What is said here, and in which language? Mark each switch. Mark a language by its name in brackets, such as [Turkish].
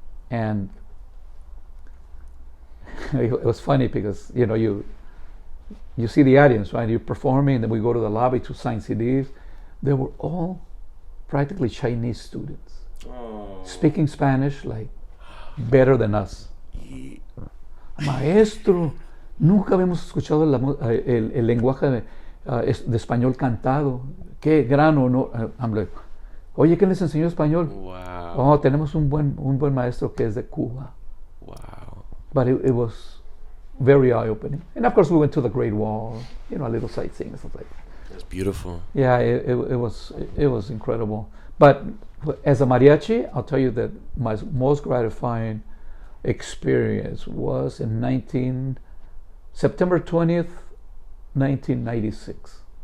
[English] And it was funny because you see the audience, right? You're performing, and then we go to the lobby to sign CDs. They were all practically Chinese students, speaking Spanish like better than us. [Spanish] Maestro, nunca habíamos escuchado el lenguaje de español cantado. Qué gran honor. [English] I'm like, [Spanish] oye, ¿quién les enseñó español? [English] Wow. [Spanish] Oh, tenemos un buen maestro que es de Cuba. [English] Wow. But it was very eye-opening. And of course we went to the Great Wall, a little sightseeing and stuff like that. That's beautiful. Yeah, it was incredible. But as a mariachi, I'll tell you that my most gratifying experience was in September 20th, 1996.